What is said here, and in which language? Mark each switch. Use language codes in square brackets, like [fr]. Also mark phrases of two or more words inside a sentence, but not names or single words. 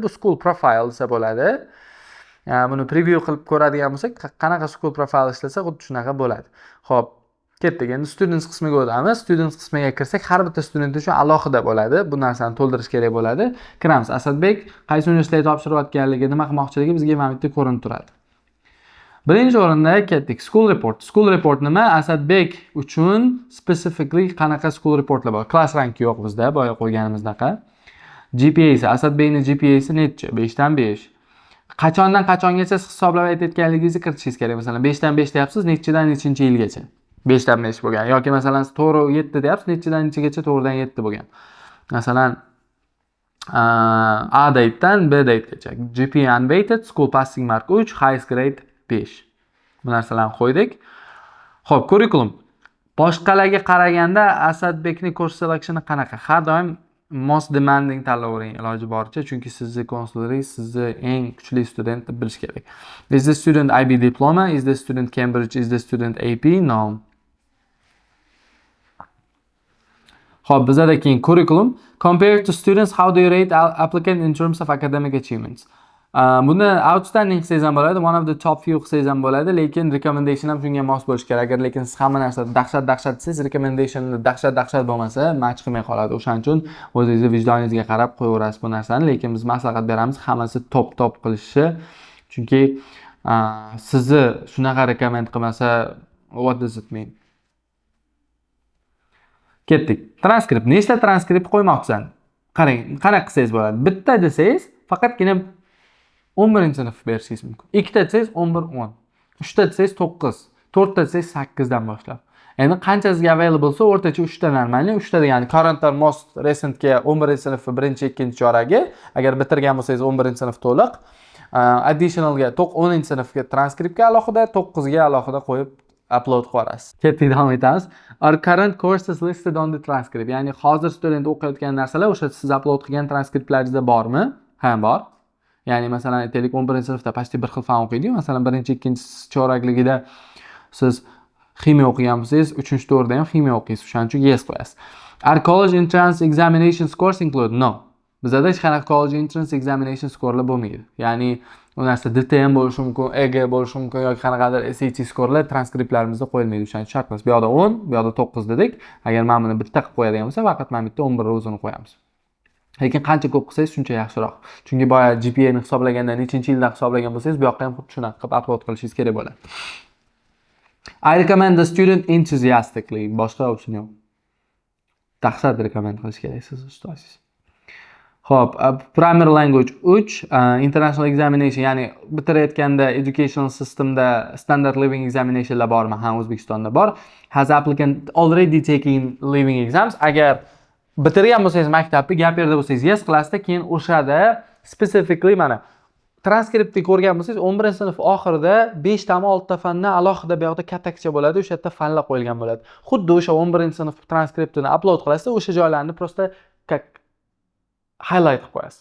[uz] Bu [en] school profile [uz] desa bo'ladi. Buni preview qilib ko'radigan bo'lsak, qanaqa [en] school profile [uz] ishlasa, xuddi shunaqa bo'ladi. Xo'p, ketdik. Endi students qismiga o'tamiz. Students qismiga kirsak, har bitta student uchun alohida bo'ladi. Bu narsani to'ldirish kerak bo'ladi. Kiramiz. Asadbek qaysi universitetga topshirayotganligi, nima qilmoqchiligi bizga mana bu yerda ko'rinib turadi. Birinchi o'rinda ketdik. [en] School report. School report nima? [uz] Asadbek uchun specifically qanaqa [en] school reportlar [uz] bor? [en] Class rank [uz] yo'q bizda, boya qo'yganimizdaqa. GPA esa Asadbekning GPA isi necha? 5 dan 5. Qachondan qachongacha hisoblab aytayotganligingizni kiritishingiz kerak. Masalan, 5 dan 5 deyapsiz, nechidan nechinchi yilgacha. 5 dan 5 bo'lgan yoki masalan 4-7 deyapsiz, nechidan nechigacha 4 dan 7 bo'lgan. Masalan A date'dan B date'gacha. [en] GPA unweighted, school passing mark 3, highest grade 5. [uz] Bu narsalarni qo'ydik. Xo'p, curriculum. Boshqalarga qaraganda Asadbekning [en] course selectioni [uz] qanaqa? Har doim [en] most demanding [uz] tanlavering iloji boricha, chunki sizni konsullaringiz sizni eng kuchli studentni bilish kerak. [en] Is the student IB diploma? Is the student Cambridge? Is the student AP? No. [uz] Xo'p, bizada keyin curriculum. [en] Compared to students, how do you rate applicant in terms of academic achievements? [uz] Buni outstanding qilsangiz ham bo'ladi, [en] one of the top few [uz] qilsangiz ham bo'ladi, lekin recommendation ham shunga mos bo'lishi kerak. Agar lekin siz hamma narsada dahshat desangiz, recommendationni dahshat bo'lmasa, match qilmay qoladi. O'shaning uchun o'zingizning vijdoningizga qarab qo'yaverasiz bu narsani, lekin biz maslahat beramiz, hammasi top qilishi. Chunki sizni shunaqa recommend qilmasa, [en] what does it mean? [uz] Ketdik. Transkript. Nechta transkript qo'ymoqchisan? Qarang, qanaqa qilsangiz bo'ladi? Bitta desangiz, faqatgina 11-sinf berishingiz mumkin. 2ta desangiz 11-10. 3ta desangiz 9. 4ta desangiz 8 dan boshlab. Endi qancha sizga available bo'lsa, o'rtacha 3ta normalniy, 3ta degani [en] current or most recentga [uz] 11-sinf 1-2 cho'ragi, agar bitirgan bo'lsangiz 11-sinf to'liq, additionalga 10-sinfga transkriptga alohida, 9ga alohida qo'yib upload qilasiz. Ketdik, davom etamiz. [en] Our current courses listed on the transcript. [uz] Ya'ni hozir student o'qiyotgan narsalar o'sha siz upload qilgan transkriptlaringizda bormi? Ha, bor. Ya'ni masalan aytaylik 11-sinfda pasti bir xil fan o'qiydi. Masalan 1-2 chorakligida siz ximiya o'qigan bo'lsangiz, 3-4da ham ximiya o'qiysiz. Shuning uchun yes qo'yasiz. [en] Our college entrance examination scores include? No. [uz] Bizda hech qanaqa [en] college entrance examination scorelar [uz] bo'lmaydi. Ya'ni u narsa DTM bo'lishi mumkin, EG bo'lishi mumkin yoki qanaqadir SAT scorelar transkriptlarimizda qo'yilmaydi. Shuning uchun shart emas. Bu yoqda 10, bu yoqda 9 dedik. Agar men buni bitta qilib qo'yadigan bo'lsa, faqat men bitta 11 o'zini qo'yamiz. Lekin qancha ko'p qilsangiz shuncha yaxshiroq. Chunki boya GPA ni hisoblaganda nechinchi yilda hisoblagan bo'lsangiz, bu yoqqa ham xuddi shunaqa qilib upload qilishingiz kerak bo'ladi. [en] I recommend the student enthusiastically. [uz] Boshqa option yo'q. Dahshat recommend qilish kerak siz ustozingiz. Xo'p, [en] primary language 3, international examination, [uz] ya'ni bitirayotganda [en] educational systemda standard living examinationlar [uz] bormi? Ha, O'zbekistonda bor. [en] Has applicant already taken living exams? [uz] Agar bitirgan bo'lsangiz maktabni, gap yerda bo'lsangiz yes qilasizda, keyin o'shada specifically mana transkriptni ko'rgan bo'lsangiz 11-sinf oxirida 5 ta 6 ta fandan alohida bu yoqda kattacha bo'ladi, o'sha yerda fanlar qo'yilgan bo'ladi. Xuddi o'sha 11-sinf transkriptini upload qilasizda, o'sha joylarni prosta highlight qilib qo'yasiz.